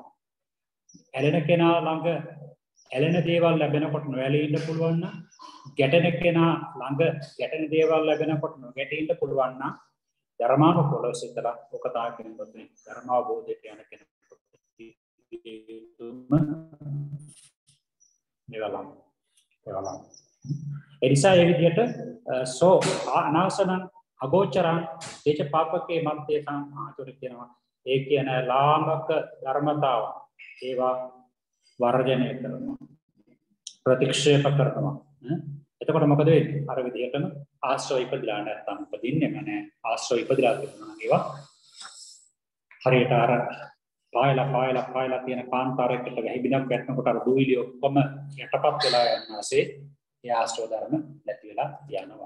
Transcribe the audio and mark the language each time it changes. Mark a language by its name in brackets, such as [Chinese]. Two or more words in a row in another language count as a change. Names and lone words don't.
[Sinhala] ඇලෙන කෙනා ළඟ ඇලෙන දේවල් ලැබෙනකොට නොඇලී ඉන්න පුළුවන් නම් ගැටෙන කෙනා ළඟ ගැටෙන දේවල් ලැබෙනකොට නොගැටී ඉන්න පුළුවන් නම් ධර්මානුකූලව සිතලා ඔක තාකිනකොට ධර්මාවබෝධයට යන කෙනෙකුට නිවලම් එනිසා ඒ විදිහට [Pali] සෝ අනාසනං අගෝචරං තේච පාපකේ මන්තේ සම්ආතුර [Sinhala] කියනවා. ඒ කියන ලාමක ධර්මතාව ඒවා වර්ජනය කරනවා, ප්‍රතික්ෂේප කරනවා. එතකොට මොකද වෙන්නේ? අර විදිහටම ආශ්‍රව ඉපදලා නැත්නම් උපදින්නේම නැහැ. ආශ්‍රව ඉපදලා තිබුණා ඒවා හරියට අර පායලා තියෙන කාන්තාරයකට වැහිබිනක් වැටෙනකොට අර දුවිලි ඔක්කොම යටපත් වෙලා යනවාසේ ඒ ආශ්‍රව ධර්ම නැති වෙලා යනවා.